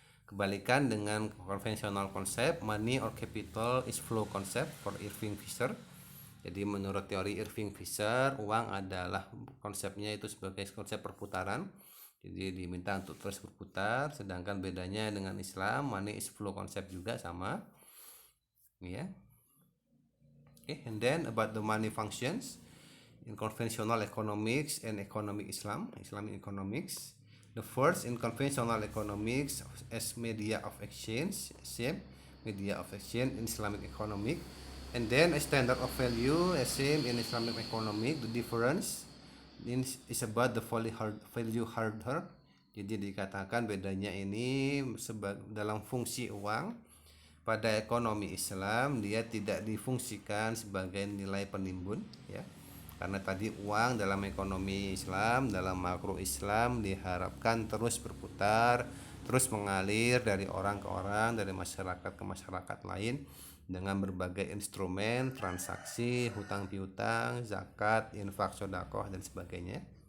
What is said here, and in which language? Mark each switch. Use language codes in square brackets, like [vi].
[id] Kebalikan dengan konvensional konsep, [en] money or capital is flow concept for Irving Fisher. [id] Jadi menurut teori Irving Fisher, uang adalah konsepnya itu sebagai konsep perputaran. Jadi diminta untuk terus berputar. Sedangkan bedanya dengan Islam, [en] money is flow concept [id] juga sama. Ya. [en] Okay, and then about the money functions in conventional economics and economic Islamic economics. The first in conventional economics as media of exchange, same media of exchange in Islamic economic. And then a standard of value, same in Islamic economic. The difference is about the value harder. [id] Jadi dikatakan bedanya ini dalam fungsi uang. Pada ekonomi Islam dia tidak difungsikan sebagai nilai penimbun ya. Karena tadi uang dalam ekonomi Islam, dalam makro Islam diharapkan terus berputar, terus mengalir dari orang ke orang, dari masyarakat ke masyarakat lain dengan berbagai instrumen, transaksi, hutang piutang, zakat, infak, sedekah dan sebagainya.